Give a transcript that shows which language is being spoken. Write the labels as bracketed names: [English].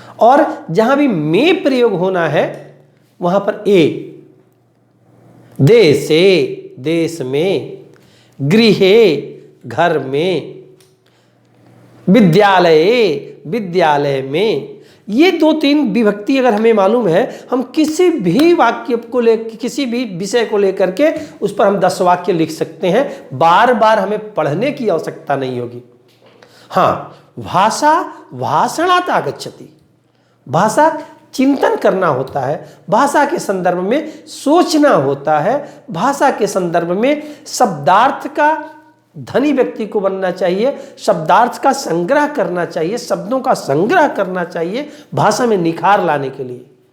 [Hindi] और जहां भी में प्रयोग होना है वहां पर ए, देशे देश में, गृहे घर में, विद्यालये विद्यालय में। ये 2-3 विभक्ति अगर हमें मालूम है, हम किसी भी वाक्य को लेकर, किसी भी विषय को लेकर के उस पर हम 10 वाक्य लिख सकते हैं। बार बार हमें पढ़ने की आवश्यकता नहीं होगी। हाँ, [Sanskrit] भाषा भाषणात् आगच्छति। [Hindi] भाषा चिंतन करना होता है, भाषा के संदर्भ में सोचना होता है, भाषा के संदर्भ में शब्दार्थ का धनी व्यक्ति को बनना चाहिए, शब्दार्थ का संग्रह करना चाहिए, शब्दों का संग्रह करना चाहिए भाषा में निखार लाने के लिए।